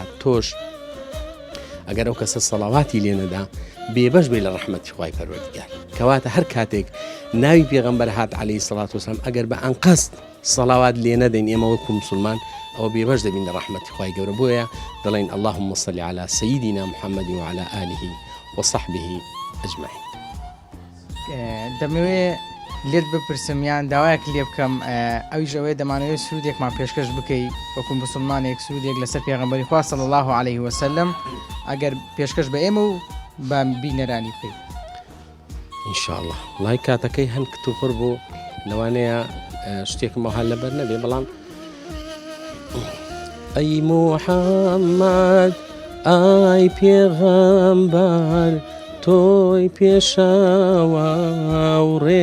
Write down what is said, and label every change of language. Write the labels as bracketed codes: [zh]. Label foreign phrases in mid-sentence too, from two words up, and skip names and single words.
[ckb] هات تۆش ئەگەر ئەو کەسە سەڵاواتی لێ نەدا بێبەش بێ لە ڕەحمەتی خوای پەروەردگار کەواتە هەر کاتێک ناوی پێغەمبەر هات [ar] عەلەیهی سەڵات وسەلام [ckb] ئەگەر بە ئەنقەست سەڵاوات لێ نەدەین ئێمە وەکو موسڵمان ئەوە بێبەش دەبین لە ڕەحمەتی خوای گەورە بۆیە دەڵێن [ar] اللهم صل على سيدنا محمد وعلى آله وصحبه أجمعين. [ckb] دەمەوێت لێت بپرسم داوایەک لێ بکەم ئەویش ئەوەیە دەمانەوێت سوودێکمان پێشکەش بکەیت وەکو مسلمانێک سوودێک لەسەر پێغەمبەری خوا [ar] صلی الله عليه وسلم [ckb] ئەگەر پێشکەش بە ئێمە و بە بینەرانی بکەیت ئینشاءالله لای کاتەکەی هەند کتوپڕ بوو لەوانەیە شتێکم هەل لەبەر نەبێ بەڵام ئەی محەممەد ئای پێغەمبەر تۆی پێشەوە و